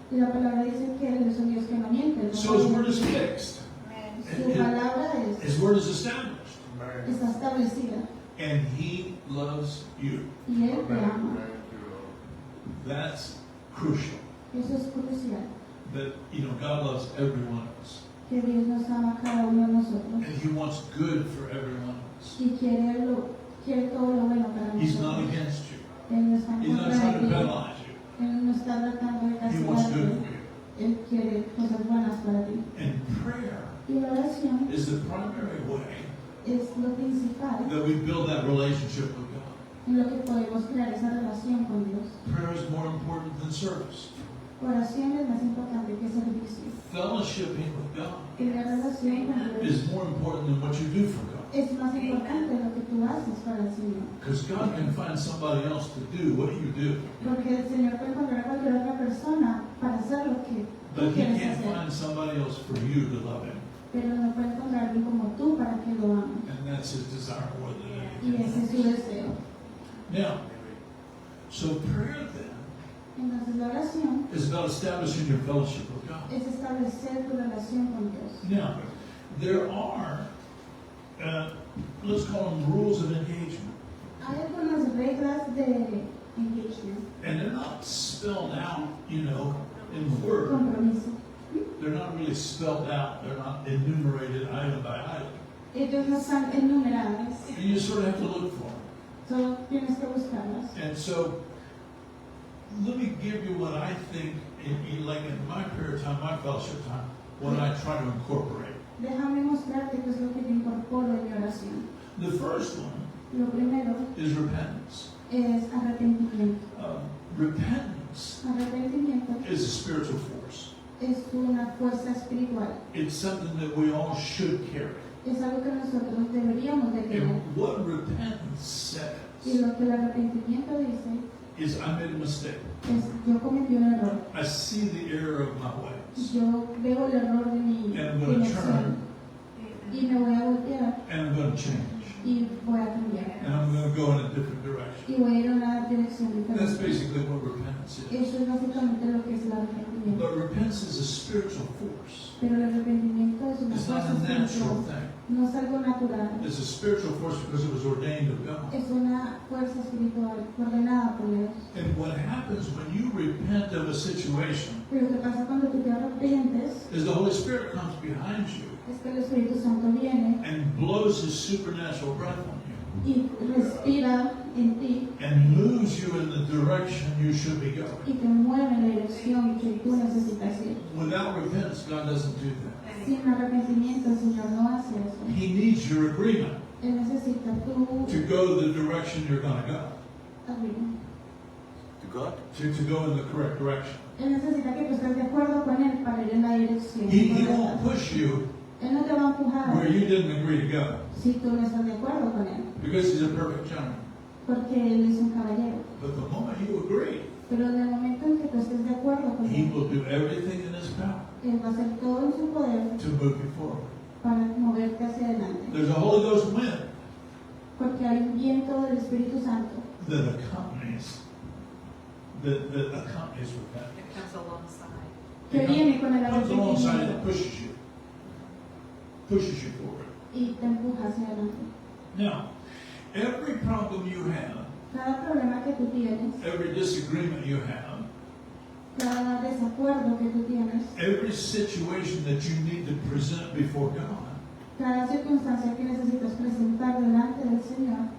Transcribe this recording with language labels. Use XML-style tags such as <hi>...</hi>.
<es>Y la palabra dice que Él es un Dios que no miente. No</es> <en>So his</en> <es>falla.</es> <en>word is fixed.</en> <es>Su palabra</es> <en>His word is established.</en> <es>está establecida</es> <en>And he loves you.</en> <es>y Él te ama.</es> <en>That's crucial.</en> <es>Eso es crucial,</es> <en>That, God loves every one of us.</en> <es>que Dios nos ama a cada uno de nosotros</es> <en>And he wants good for every one of us.</en> <es>y quiere todo lo bueno para</es> <en>He's not</en> <es>nosotros.</es> <en>against you.</en> <es>Él no está en</es> <en>He's not</en> <es>contra</es> <en>trying</en> <es>de</es> <en>to</en> <es>ti.</es> <en>penalize you.</en> <es>Él no está tratando de</es> <en>He wants good</en> <es>castigarte.</es> <en>for you.</en> <es>Él quiere cosas buenas para ti.</es> <en>And prayer</en> <es>Y la oración</es> <en>is the primary way</en> <es>es lo principal</es> <en>that we build that relationship with God.</en> <es>en lo que podemos crear esa relación con Dios.</es> <en>Prayer is more important than service.</en> <es>Oración es más importante que servicio.</es> <en>Fellowshipping with God</en> <es>Tener relación con Dios</es> <en>is more important than what you do for God.</en> <es>es más importante lo que tú haces para el Señor.</es> <en>Because God can find somebody else to do what you do.</en> <es>Porque el Señor puede encontrar a cualquier otra persona para hacer lo que tú</es> <en>But He</en> <es>quieres</es> <en>can't</en> <es>hacer.</es> <en>find somebody else for you to love Him.</en> <es>Pero no puede encontrar a alguien como tú para que lo ames.</es> <en>And that's His desire more than</en> <es>Y</es> <en>anything.</en> <es>ese es su deseo.</es> <en>Now, so prayer then</en> <es>Entonces la oración</es> <en>is about establishing your fellowship with God.</en> <es>es establecer tu relación con Dios.</es> <en>Now, there are, let's call them rules of engagement.</en> <es>Hay algunas reglas de engagement,</es> <en>And they're not spelled out, in the Word.</en> <es>compromiso.</es> <en>They're not really spelled out. They're not enumerated item by item.</en> <es>Ellos no están enumeradas,</es> <en>You just sort of have to look for them.</en> <es>solo tienes que buscarlas.</es> <en>And so, let me give you what I think, like in my prayer time, my fellowship time, what I try to incorporate.</en> <es>Déjame mostrarte qué es lo que yo incorporo en mi oración.</es> <en>The first one</en> <es>Lo primero</es> <en>is repentance.</en> <es>es arrepentimiento.</es> <en>Repentance</en> <es>Arrepentimiento</es> <en>is a spiritual force.</en> <es>es una fuerza espiritual.</es> <en>It's something that we all should carry.</en> <es>Es algo que nosotros deberíamos de tener.</es> <en>And what repentance</en> <es>Y</es> <en>says</en> <es>lo que el arrepentimiento dice</es> <en>is, I made a mistake.</en> <es>es, yo cometí un error.</es> <en>I see the error of my ways.</en> <es>Yo veo el error de mi</es> <en>And I'm going to</en> <es>acción</es> <en>turn</en> <es>y me voy a voltear</es> <en>and I'm going to change.</en> <es>y voy a cambiar.</es> <en>And I'm going to go in a different direction.</en> <es>Y voy a ir a una dirección</es> <en>That's</en> <es>diferente.</es> <en>basically what repentance is.</en> <es>Eso es básicamente lo que es el arrepentimiento.</es> <en>But repentance is a spiritual force.</en> <es>Pero el arrepentimiento es una</es> <en>It's not</en> <es>fuerza</es> <en>a natural</en> <es>espiritual.</es> <en>thing.</en> <es>No es algo natural.</es> <en>It's a spiritual force because it was ordained of God.</en> <es>Es una fuerza espiritual ordenada por Dios.</es> <en>And what happens when you repent of a situation</en> <es>Pero lo que pasa cuando tú te arrepientes</es> <en>is the Holy Spirit comes behind you</en> <es>es que el Espíritu Santo viene</es> <en>and blows His supernatural breath on you</en> <es>y respira en ti</es> <en>and moves you in the direction you should be going.</en> <es>y te mueve en la dirección que tú necesitas ir.</es> <en>Without repentance, God doesn't do that.</en> <es>Sin arrepentimiento el Señor no hace eso.</es> <en>He needs your agreement</en> <es>Él necesita tu</es> <en>to go the direction you're going to go, agreement. To God? to go in the correct direction.</en> <es>Él necesita que tú estés de acuerdo con Él para ir en la dirección</es> <en>He</en> <es>correcta.</es> <en>won't push you</en> <es>Él no te va a empujar</es> <en>where you didn't agree to go</en> <es>si tú no estás de acuerdo con Él,</es> <en>because He's a perfect gentleman.</en> <es>porque Él es un caballero.</es> <en>But the moment you agree,</en> <es>Pero en el momento en que tú estés de acuerdo con</es> <en>He</en> <es>Él,</es> <en>will do everything in His power</en> <es>Él va a hacer todo en su poder</es> <en>to move you forward.</en> <es>para moverte hacia adelante.</es> <en>There's a Holy Ghost wind</en> <es>Porque hay un viento del Espíritu Santo</es> <en>that accompanies repentance. It comes alongside.</en> <es>que viene con el</es> <en>Comes alongside</en> <es>arrepentimiento</es> <en>and pushes you forward.</en> <es>y te empuja hacia adelante.</es> <en>Now, every problem you have,</en> <es>Cada problema que tú tienes,</es> <en>every disagreement you have,</en> <es>cada desacuerdo que tú tienes,</es> <en>every situation that you need to present before God,</en> <es>cada circunstancia que necesitas presentar delante del Señor,</es>